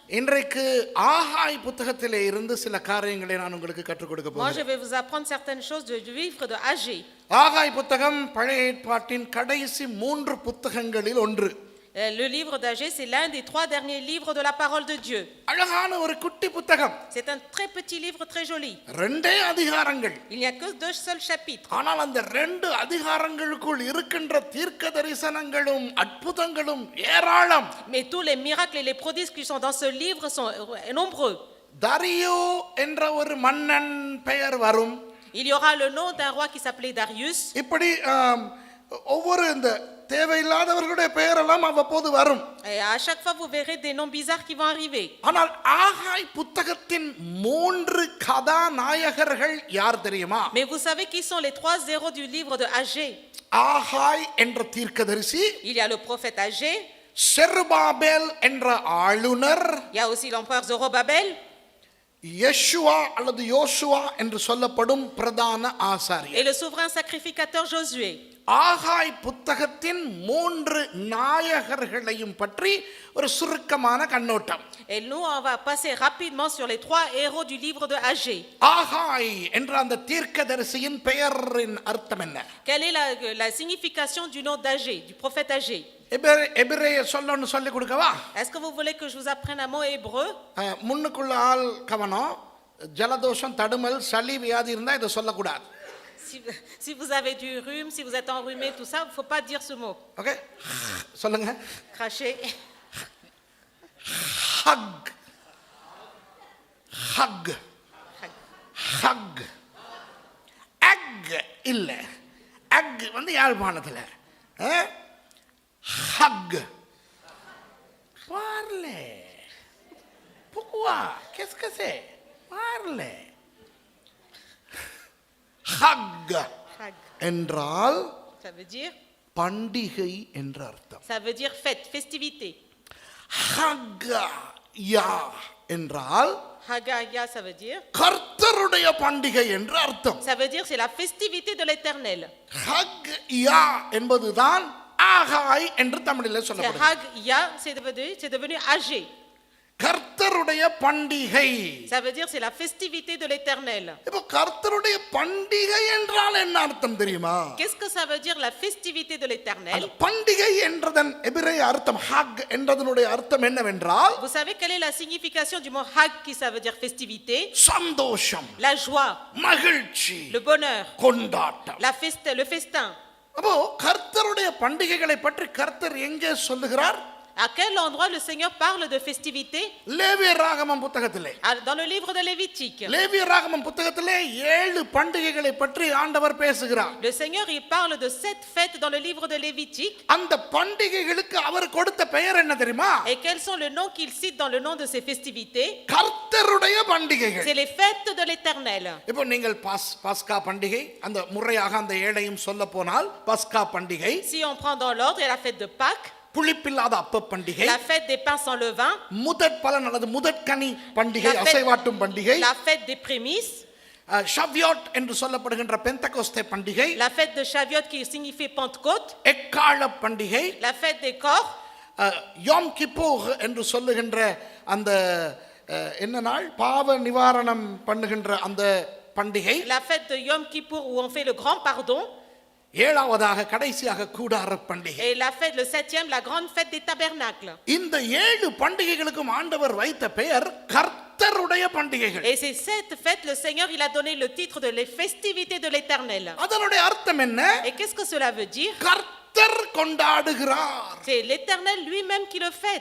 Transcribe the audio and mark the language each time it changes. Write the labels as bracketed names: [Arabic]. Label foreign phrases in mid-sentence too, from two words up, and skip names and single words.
[Tamil] இன்றைக்கு ஆகாய் புத்தகத்திலே இருந்து சில காரியங்களை நான் உங்களுக்கு கற்றுக் கொடுக்க [French] Moi, je [Tamil] போகிறேன். [French] vais vous apprendre certaines choses du livre de Agé. [Tamil] ஆகாய் புத்தகம் பழைய ஏற்பாட்டின் கடைசி 3 புத்தகங்களில் ஒன்று. [French] Le livre d'Agé, c'est l'un des 3 derniers livres de la parole de Dieu. [Tamil] அழகான ஒரு குட்டி புத்தகம். [French] C'est un très petit livre, très joli. [Tamil] 2 அதிகாரங்கள். [French] Il n'y a que 2 seuls chapitres. [Tamil] ஆனால் அந்த 2 அதிகாரங்களுக்குள் இருக்கின்ற தீர்க்க தரிசனங்களும் அற்புதங்களும் ஏராளம். [French] Mais tous les miracles et les prodiges qui sont dans ce livre sont nombreux. [Tamil] தரியு என்ற ஒரு மன்னன் பெயர் வரும். [French] Il y aura le nom d'un roi qui s'appelait Darius. [Tamil] இப்படி ஒவ்வொரு இந்த தேவையில்லாதவர்களுடைய பெயரெல்லாம் அவ்வப்போது வரும். [French] Et à chaque fois, vous verrez des noms bizarres qui vont arriver. [Tamil] ஆனால் ஆகாய் புத்தகத்தின் 3 கதாநாயகர்கள் யார் தெரியுமா? [French] Mais vous savez qui sont les 3 héros du livre de Agé? [Tamil] ஆகாய் என்ற தீர்க்கதரிசி, [French] Il y a le prophète Agé, [Tamil] செருபாபேல் என்ற ஆளுநர், [French] il y a aussi l'empereur Zorobabel, [Tamil] யெஷுவா அல்லது யோசுவா என்று சொல்லப்படும் பிரதான [French] et [Tamil] ஆசாரியர். [French] le souverain sacrificateur Josué. [Tamil] ஆகாய் புத்தகத்தின் 3 நாயகர்களையும் பற்றி ஒரு சுருக்கமான கண்ணோட்டம். [French] Et nous, on va passer rapidement sur les 3 héros du livre de Agé. [Tamil] ஆகாய் என்ற அந்த தீர்க்கதரிசியின் பெயரின் அர்த்தம் என்ன? [French] Quelle est la signification du nom d'Agé, du prophète Agé? [Tamil] எபிரேய சொல்லணும்னு சொல்லி கொடுக்கவா? [French] Est-ce que vous voulez que je vous apprenne un mot hébreu? [Tamil] முன்னுக்குள்ள ஆள் கவனம். ஜலதோஷம், தடுமல், சளி, வியாதி இருந்தா இதை சொல்லக்கூடாது. [French] Si vous avez du rhume, si vous êtes enrhumé, tout ça, il ne faut pas dire ce mot. [Tamil] ஓகே, சொல்லுங்க. [French] Cracher. ஹக் ஹக் ஹக். [Tamil] அக் இல்ல, அக் வந்து யாழ்ப்பாணத்துல. ஹக் பார்லே புக்குவா கெஸ்கசே பார்லே. ஹக் என்றால் [French] Ça veut dire, [Tamil] பண்டிகை என்ற அர்த்தம். [French] ça veut dire fête, festivité. [Tamil] ஹக்யா என்றால் [French] Hagaya, ça veut dire, [Tamil] கர்த்தருடைய பண்டிகை என்று அர்த்தம். [French] ça veut dire c'est la festivité de l'Éternel. [Tamil] ஹக்யா என்பதுதான் ஆகாய் என்று தமிழில் [French] C'est [Tamil] சொல்லப்படுகிறது. [French] Hagya, c'est devenu Agé. [Tamil] கர்த்தருடைய பண்டிகை. [French] Ça veut dire c'est la festivité de l'Éternel. [Tamil] இப்போ கர்த்தருடைய பண்டிகை என்றால் என்ன அர்த்தம் தெரியுமா? [French] Qu'est-ce que ça veut dire la festivité de [Tamil] அந்த [French] l'Éternel? [Tamil] பண்டிகை என்றதன் எபிரேய அர்த்தம், ஹக் என்றதனுடைய அர்த்தம் என்னவென்றால் [French] Vous savez quelle est la signification du mot Hag qui ça veut dire festivité? [Tamil] சந்தோஷம், [French] La joie, [Tamil] மகிழ்ச்சி, [French] le bonheur, [Tamil] கொண்டாட்டம். [French] le festin. [Tamil] அப்போ கர்த்தருடைய பண்டிகைகளை பற்றி கர்த்தர் எங்கே சொல்லுகிறார்? [French] À quel endroit le Seigneur parle de festivité? [Tamil] லேவியராகமம் புத்தகத்திலே. [French] Dans le livre de Lévitique. [Tamil] லேவியராகமம் புத்தகத்திலே 7 பண்டிகைகளை பற்றி ஆண்டவர் பேசுகிறார். [French] Le Seigneur il parle de 7 fêtes dans le livre de Lévitique. [Tamil] அந்த பண்டிகைகளுக்கு அவர் கொடுத்த பெயர் என்ன தெரியுமா? [French] Et quels sont les noms qu'il cite dans le nom de ces festivités? [Tamil] கர்த்தருடைய பண்டிகைகள். [French] C'est les fêtes de l'Éternel. [Tamil] இப்போ நீங்கள் பஸ்கா பண்டிகை, அந்த முறையாக அந்த ஏழையும் சொல்ல போனால் பஸ்கா பண்டிகை, [French] Si on prend dans l'ordre, il y a la fête de Pâques, [Tamil] புளிப்பில்லாத அப்ப பண்டிகை, [French] la fête des pains sans levain, [Tamil] முதற் பலன் அல்லது முதற்கனி பண்டிகை, அசைவாட்டும் பண்டிகை, [French] la fête des prémices, [Tamil] ஷவ்யாட் என்று சொல்லப்படுகின்ற பெந்தகோஸ்தே பண்டிகை, [French] la fête de Shavuot qui signifie Pentecôte, [Tamil] எக்காள பண்டிகை, [French] la fête des corps, [Tamil] யோம் கிப்பூர் என்று சொல்லுகின்ற அந்த என்ன நாள், பாவ நிவாரணம் பண்ணுகின்ற அந்த பண்டிகை, [French] la fête de Yom Kippour où on fait le grand pardon, [Tamil] ஏழாவதாக கடைசியாக கூடார பண்டிகை. [French] et la fête, le 7e, la grande fête des tabernacles. [Tamil] இந்த 7 பண்டிகைகளுக்கும் ஆண்டவர் வைத்த பெயர் கர்த்தருடைய பண்டிகைகள். [French] Et ces 7 fêtes, le Seigneur, il a donné le titre de les festivités de l'Éternel. [Tamil] அதனுடைய அர்த்தம் என்ன? [French] Et qu'est-ce que cela veut dire? [Tamil] கர்த்தர் கொண்டாடுகிறார், [French] C'est l'Éternel lui-même qui le fête.